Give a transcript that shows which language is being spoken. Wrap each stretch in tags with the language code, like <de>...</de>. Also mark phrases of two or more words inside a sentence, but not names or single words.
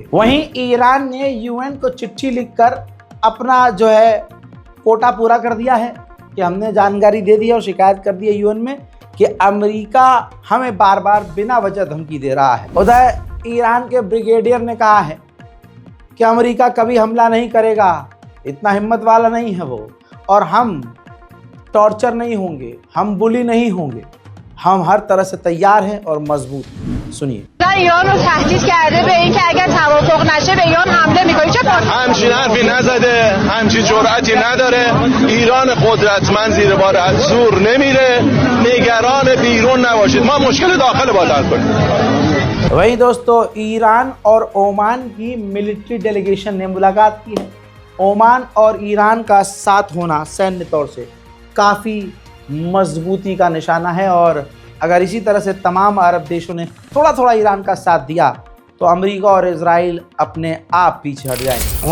<hi>वहीं ईरान ने यूएन को चिट्ठी लिखकर अपना जो है कोटा पूरा कर दिया है कि हमने जानकारी दे दी और शिकायत कर दी है यूएन में कि अमेरिका हमें बार बार बिना वजह धमकी दे रहा है। उधर ईरान के ब्रिगेडियर ने कहा है कि अमेरिका कभी हमला नहीं करेगा, इतना हिम्मत वाला नहीं है वो, और हम टॉर्चर नहीं होंगे, हम बुली नहीं होंगे, हम हर तरह से तैयार हैं और मजबूत हैं। सुनिए।</hi> <fa>ایران رو تهدید کرده به اینکه اگر توافق نشه به ایران حمله می‌کنه. چه همچین حرفی نزده، همچین جرأتی نداره. ایران قدرتمند زیر بار زور نمیره. نگران بیرون نباشید، ما مشکل داخل باید حل کنیم.</fa> <hi>वहीं दोस्तों ईरान और ओमान की</hi> <en>military delegation</en> <hi>ने मुलाकात की है। ओमान और ईरान का साथ होना सैन्य तौर से काफ़ी मजबूती का निशाना है और अगर इसी तरह से तमाम अरब देशों ने थोड़ा थोड़ा ईरान का साथ दिया तो अमेरिका और इजराइल अपने आप पीछे हट जाएंगे।</hi>